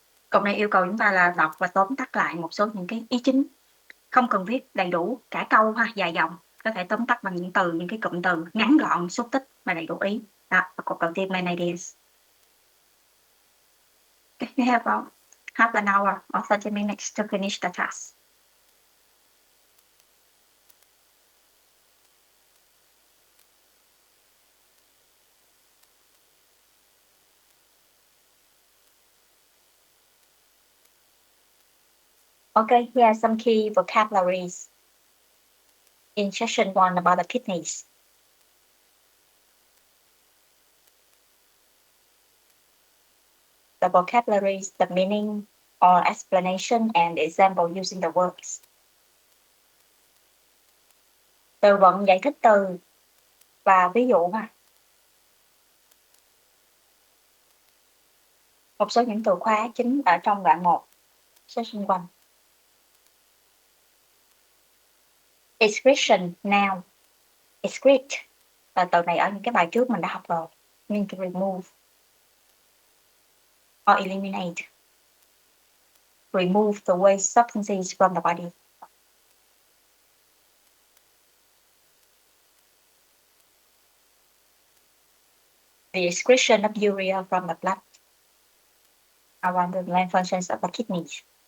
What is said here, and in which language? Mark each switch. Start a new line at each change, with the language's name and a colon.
Vietnamese: Cột này yêu cầu chúng ta là đọc và tóm tắt lại một số những cái ý chính. Không cần viết đầy đủ cả câu ha, dài dòng. Có thể tóm tắt bằng những từ, những cái cụm từ ngắn gọn, xúc tích và đầy đủ ý. Đó, cột đầu tiên
English: main ideas. Okay, you have about half an hour or 30 minutes to finish the task. Okay, here are some key vocabularies in session 1 about the kidneys. the vocabulary, the meaning or explanation and example using the words.
Vietnamese: Từ vựng giải thích từ và ví dụ ha. Một số những từ khóa chính ở trong đoạn 1, section 1. Excretion, noun. Excrete là từ này ở những cái bài trước mình đã học rồi,
English: mean to remove or eliminate. Remove the waste substances from the body. The excretion of urea from the blood are one of the main functions of the kidneys.